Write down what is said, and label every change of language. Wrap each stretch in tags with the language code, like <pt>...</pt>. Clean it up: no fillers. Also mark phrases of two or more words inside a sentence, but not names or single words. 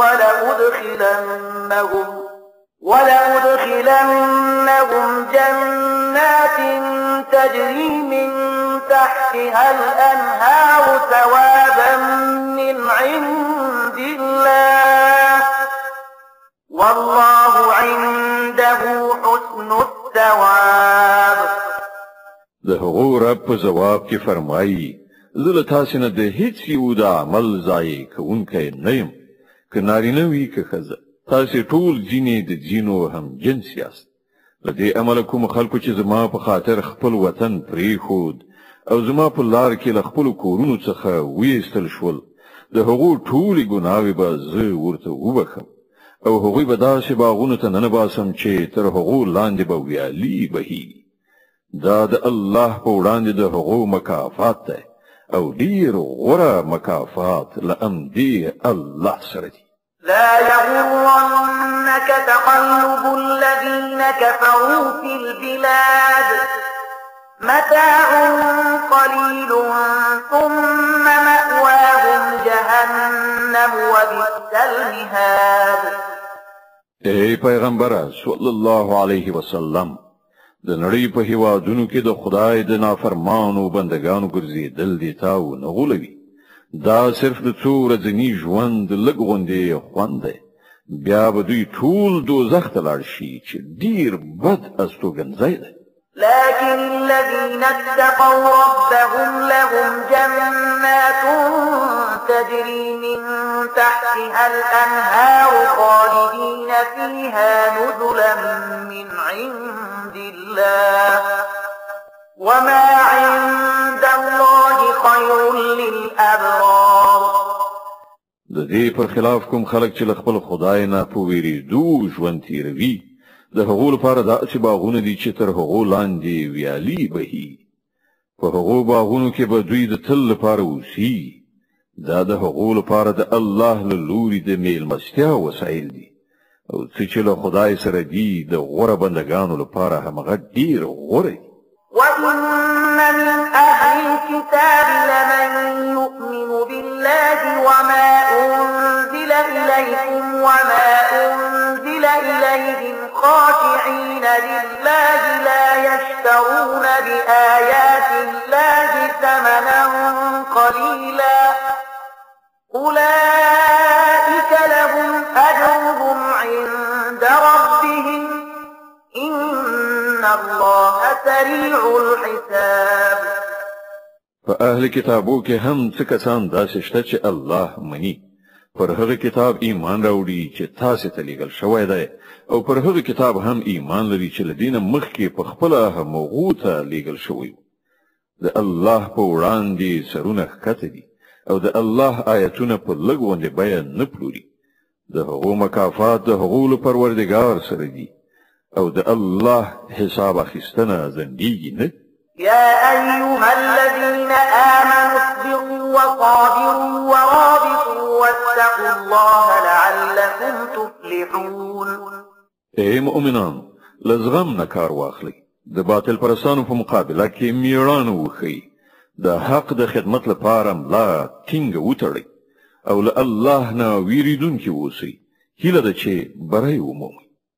<ar>ولأدخلنهم جنات تجري من تحتها الأنهار ثوابا من عند الله والله عنده حسن الثواب.</ar> <ps>د هغو رب په جواب کې فرمایي زه له تاسو نه د هیڅ یو د عمل ځای کوونکی نه یم. که نارینه وي که ښځه تاسو ټول ځینې د ځینو هم جنس یاست. له دې امله کوم خلکو چې زما په خاطر خپل وطن پرېښود او زما په لار کې له خپلو کورونو څخه ویستل شول د هغو ټولې ګناوې به زه ورته وبخم او هغوی به داسې باغونو ته ننباسم چې تر هغو لاندې به ویالې بهیږي. دا د الله په وړاندې د هغو مکافات دی او ډیر غوره مکافات لامدي الله سره دي.</ps> <ar>لا يغرنك تقلب الذين كفروا في البلاد متاع قليل ثم مأواهم جهنم وبئس المهاد.</ar> <ps>ای پیغمبر</ps> <ar>صلی الله علیه وسلم،</ar> <ps>د نړۍ په هیوادونو کې د خدای د نافرمانو بندگانو ګرځېدل دي تا ونه غولوي. دا صرف د څو ورځني ژوند لږ غوندې خوند دی، بیا به دوی ټول دوزخ ته لاړ شي چې ډیر بد استوګنځی دی.</ps> <ar>لكن الذين اتقوا ربهم لهم جنات تجري من تحتها الأنهار خالدين فيها نزلا من عند الله وما عند الله خير للأبرار.</ar> <ps>د دې پر خلاف کوم خلک چې خپل خدای نه په ویریدو ژوند تیروي، د هغو لپاره داسې باغونه دي چې تر هغو لاندې ویالې بهي. په هغو باغونو کې به دوی د تل لپاره اوسي. دا د هغو لپاره د الله له لوري د میلمستیا وسایل دي، او څه چې له خدای سره دي د غوره بندګانو لپاره همغه ډیر غوره دي.</ps> <ar>وإن من أهل الكتاب لمن يؤمن بالله وما أنزل إليكم وما أنزل إليهم خاشعين لله لا يشترون بآيات الله ثمنا قليلا أولئك لهم أجرهم عند ربهم إن الله سريع الحساب.</ar> <ps>فأهل کتابو کې هم څه کسان داسې شته چې الله مني، پر هغه کتاب ایمان راوړي چې تاسو ته لیږل شوی دی، او پر هغه کتاب هم ایمان لري چې له دینه مخکې په خپله هغو ته لیږل شوی. د الله په وړاندې سرونه ښکته دي، او د الله آیتونه په لږ غوندې بیه نه پلوري. د هغو مکافات د هغو له پروردګار سره دي، او د الله حساب اخیستنه ځنډیږي نه.</ps> <ar>يا أيها الذين آمنوا اصبروا وصابروا ورابطوا واتقوا الله لعلكم تفلحون.</ar> <ps>اے مؤمنان، لزغم نه کار واخلئ، د باطل پرستانو په مقابله کې میړانه وښیئ، د حق د خدمت لپاره ملا ټینګه وتړئ، او له الله نه ویریدونکي اوسئ. هیله ده چې بری ومومئ.</ps>